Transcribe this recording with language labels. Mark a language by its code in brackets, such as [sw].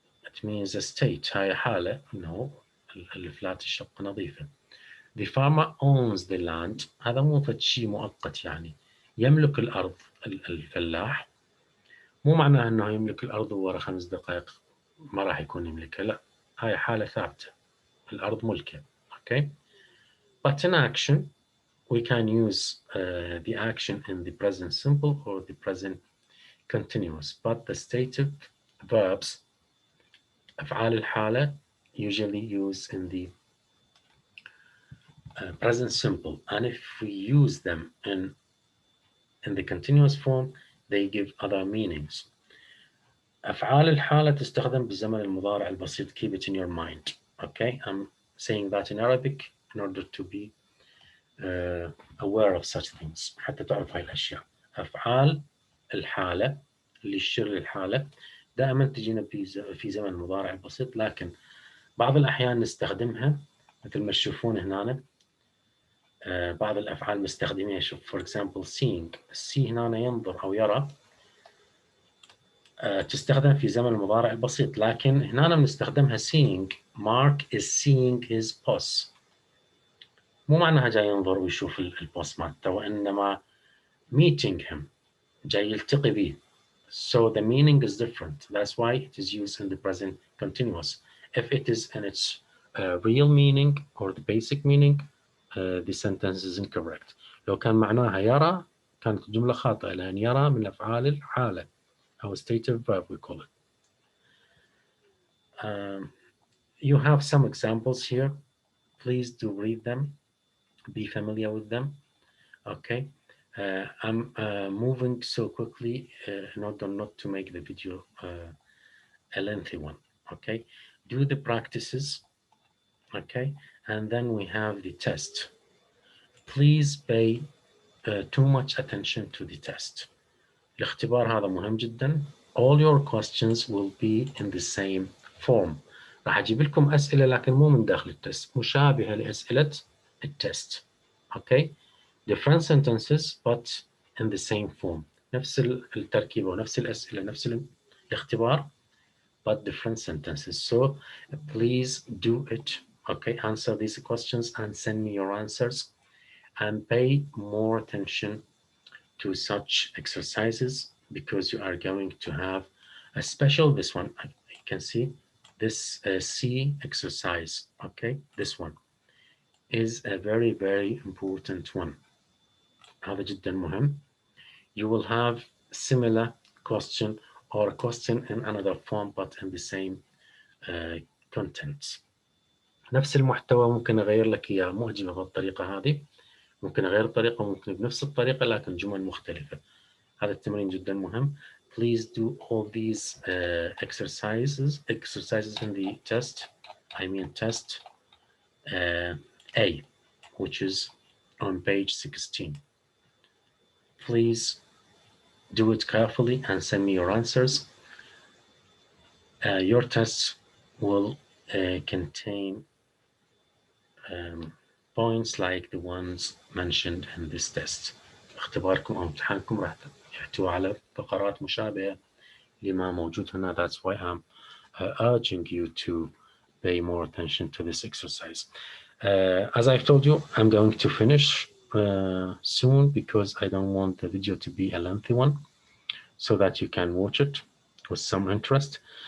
[en] It means a state. [ar] هاي حالة إنه الفلات الشقة نظيفة. [en] The farmer owns the land. [ar] هذا مو فد شيء مؤقت يعني. يملك الأرض الفلاح. مو معناه إنه يملك الأرض وورا 5 دقائق ما راح يكون يملكها. لا، هاي حالة ثابتة. الأرض ملكه. Okay. [en] But in action, we can use the action in the present simple or the present continuous. But the stative verbs, [ar] أفعال الحالة, [en] usually use in the present simple. And if we use them in the continuous form, they give other meanings. [ar] أفعال الحالة تستخدم بالزمن المضارع البسيط. [en] Keep it in your mind. Okay, I'm saying that in Arabic in order to be aware of such things. [ar] حتى تعرف هاي الأشياء. أفعال الحالة اللي تشير للحالة دائما تجينا في زمن المضارع البسيط، لكن بعض الأحيان نستخدمها مثل ما تشوفون هنا. بعض الأفعال مستخدميها. [en] شوف for example seeing. [ar] see هنا ينظر أو يرى تستخدم في زمن المضارع البسيط، لكن هنا بنستخدمها seeing. [en] Mark is seeing his boss. [ar] مو معناها جاي ينظر ويشوف البوس مالته، وإنما [en] meeting him [ar] جاي يلتقي به. [en] So the meaning is different. That's why it is used in the present continuous. If it is in its real meaning or the basic meaning, the sentence is incorrect. [ar] لو كان معناها يرى كانت الجملة خاطئة، لأن يرى من أفعال الحالة أو [en] stative verb we call it. You have some examples here. Please do read them. Be familiar with them. Okay. I'm moving so quickly in order not to make the video a lengthy one. Okay. Do the practices. Okay. And then we have the test. Please pay too much attention to the test. [ar] الاختبار هذا مهم جدا. [en] All your questions will be in the same form. [ar] راح أجيب لكم أسئلة لكن مو من داخل التست، مشابهة لأسئلة التست. [en] Okay. Different sentences but in the same form. [ar] نفس التركيبة ونفس الأسئلة نفس الاختبار [en] but different sentences. So please do it. Okay, answer these questions and send me your answers and pay more attention to such exercises because you are going to have a special, this one, you can see this C exercise. Okay, this one is a very, very important one. [ar] هذا جدا مهم. [en] You will have similar question or a question in another form but in the same content. [ar] نفس المحتوى ممكن أغير لك إياه، مو أجيبه بالطريقة هذه، ممكن أغير الطريقة، ممكن بنفس الطريقة لكن جمل مختلفة. هذا التمرين جدا مهم. [en] Please do all these exercises in the test. I mean test A, which is on page 16. Please do it carefully and send me your answers. Your tests will contain um, points like the ones mentioned in this test. [ar] اختباركم أو امتحانكم راح يحتوي على فقرات مشابهة لما موجود هنا. [en] That's why I'm urging you to pay more attention to this exercise. As I've told you, I'm going to finish soon because I don't want the video to be a lengthy one, so that you can watch it with some interest.